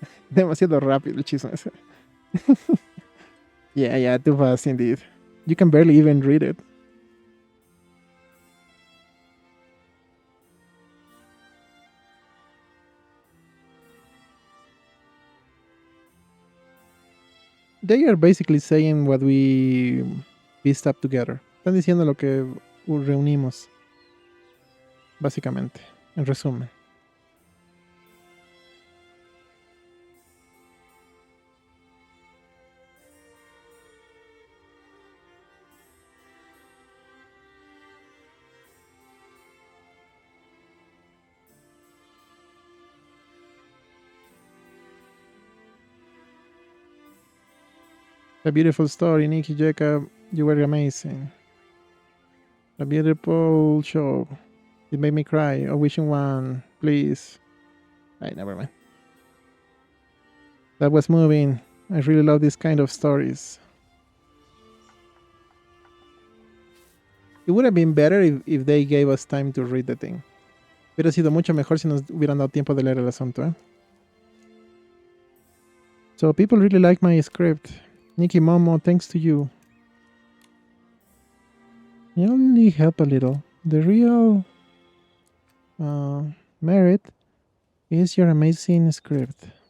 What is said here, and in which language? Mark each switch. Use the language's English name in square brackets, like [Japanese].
[Spanish] Demasiado rápido el chisme ese. [English] Yeah, too fast indeed. You can barely even read it. They are basically saying what we pieced up together. [Spanish] Están diciendo lo que reunimos. Básicamente. En resumen. [English] A beautiful story, Nikki, Jekka. You were amazing. A beautiful show. It made me cry. A wishing one, please. Never mind. That was moving. I really love this kind of stories. It would have been better if they gave us time to read the thing. [Spanish] Hubiera sido mucho mejor si nos hubieran dado tiempo de leer el asunto, ¿eh? [English] So people really like my script. Nikki Momo, thanks to you. You only help a little. The real merit is your amazing script.